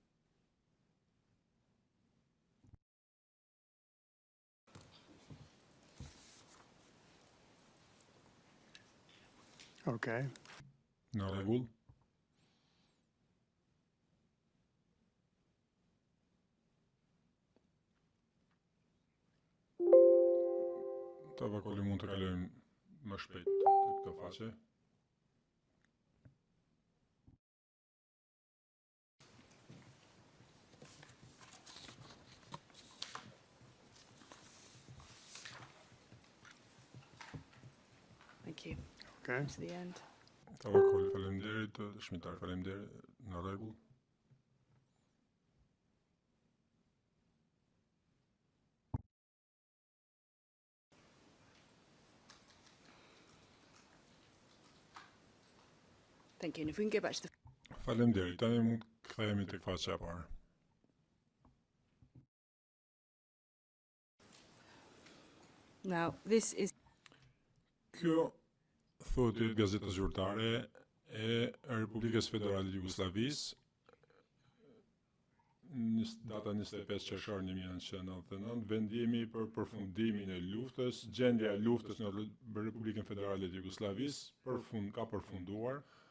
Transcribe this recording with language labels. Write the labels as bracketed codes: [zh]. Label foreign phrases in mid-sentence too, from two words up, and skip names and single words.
[en] Okay. [sq] Në rregull? Ta vakoli mund të kalojmë më shpejt të këtë faqe. [en] Thank you. Okay. To the end. [sq] Ta vakoli, faleminderit, dëshmitar, faleminderit, në rregull. [en] Thank you. And if we can go back to the. [sq] Faleminderit, tani mund të kthehemi tek faqja e parë. [en] Now, this is. [sq] Kjo thotë Gazeta Zyrtare e Republikës Federale të Jugosllavisë, data 25 qershor 1999, vendimi për përfundimin e luftës, gjendja e luftës në Republikën Federale të Jugosllavisë ka përfunduar.